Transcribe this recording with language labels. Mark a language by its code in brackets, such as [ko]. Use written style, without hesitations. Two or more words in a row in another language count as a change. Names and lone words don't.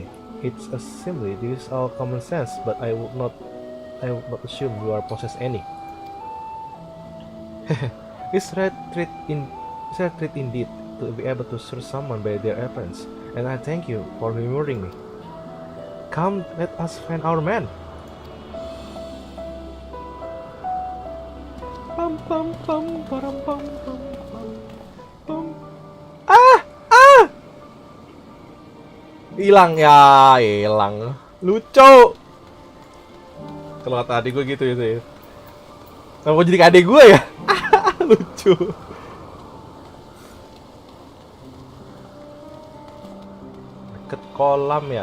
[en] It's a simply this is all common sense, but I would not assume you are possess any. It's rare trait indeed to be able to search someone by their appearance, and I thank you for humoring me. Come, let us find our man. Pam pam pam pam pam pam pam. [id] Hilang. Lucu. Kalau kata adik gue gitu ya. Kenapa jadi adik gue ya? Lucu. Deket kolam ya.